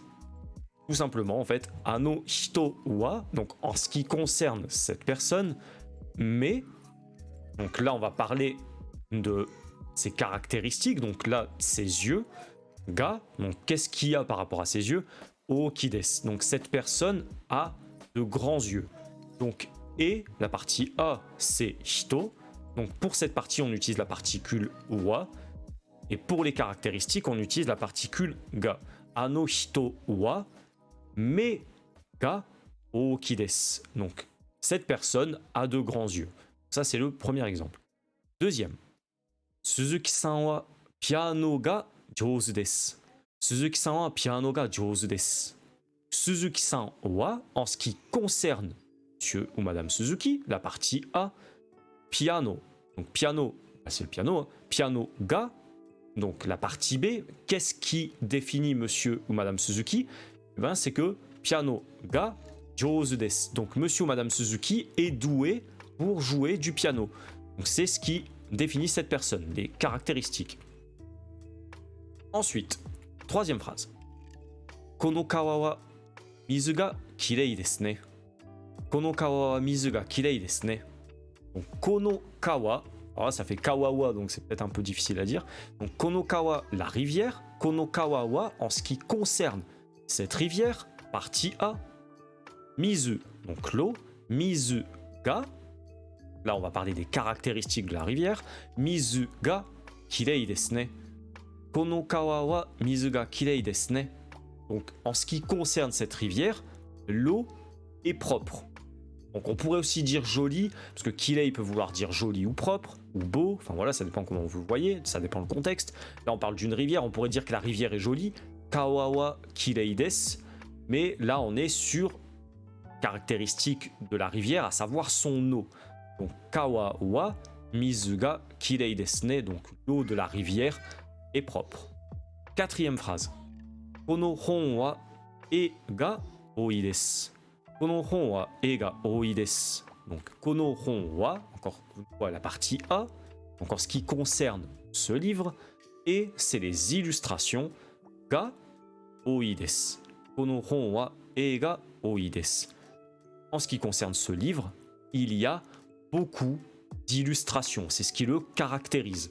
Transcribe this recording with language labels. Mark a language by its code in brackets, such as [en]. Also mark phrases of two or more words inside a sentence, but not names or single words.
[fr] Tout simplement, en fait, [ja] あの人は, [fr] donc en ce qui concerne cette personne, mais, donc là on va parler de ses caractéristiques, donc là ses yeux, ga, donc qu'est-ce qu'il y a par rapport à ses yeux, [ja] 大きいです, [fr] donc cette personne a de grands yeux. Donc Et la partie A, c'est hito. Donc pour cette partie, on utilise la particule wa. Et pour les caractéristiques, on utilise la particule ga. [ja] あの人は目が大きいです. [fr] Donc cette personne a de grands yeux. Ça, c'est le premier exemple. [ja] Deuxième. 鈴木さんはピアノが上手です. 鈴木さんはピアノが上手です. 鈴木さんは, [fr] en ce qui concerne monsieur ou madame Suzuki, la partie A, piano. Donc piano, c'est le piano. Hein. [ja] ピアノが, [fr] donc la partie B. Qu'est-ce qui définit monsieur ou madame Suzuki? C'est que [ja] ピアノが上手です. [fr] Donc monsieur ou madame Suzuki est doué pour jouer du piano. Donc c'est ce qui définit cette personne, les caractéristiques. Ensuite, troisième phrase. [ja] この川は水が綺麗ですね. この川は水が綺麗ですね. [fr] Donc [ja] この川, [fr] alors là, ça fait kawawa, donc c'est peut-être un peu difficile à dire. Donc [ja] この川, [fr] la rivière. [ja] この川は, [fr] en ce qui concerne cette rivière, partie A. Mizu, donc l'eau. [ja] 水が, [fr] là on va parler des caractéristiques de la rivière. [ja] 水が綺麗ですね。この川は水が綺麗ですね. [fr] Donc en ce qui concerne cette rivière, l'eau est propre. Donc on pourrait aussi dire joli, parce que kirei peut vouloir dire joli ou propre, ou beau, enfin voilà, ça dépend comment vous le voyez, ça dépend le contexte. Là on parle d'une rivière, on pourrait dire que la rivière est jolie, [ja] 川は綺麗です, [fr] mais là on est sur caractéristique de la rivière, à savoir son eau. Donc [ja] 川は水が綺麗ですね, [fr] donc l'eau de la rivière est propre. Quatrième phrase. [ja] この本は絵が多いです. この本は絵が多いです. [fr] Donc [ja] この本は, [fr] encore une fois la partie A, encore ce qui concerne ce livre, et c'est les illustrations [ja] が多いです. この本は絵が多いです. [fr] En ce qui concerne ce livre, il y a beaucoup d'illustrations, c'est ce qui le caractérise.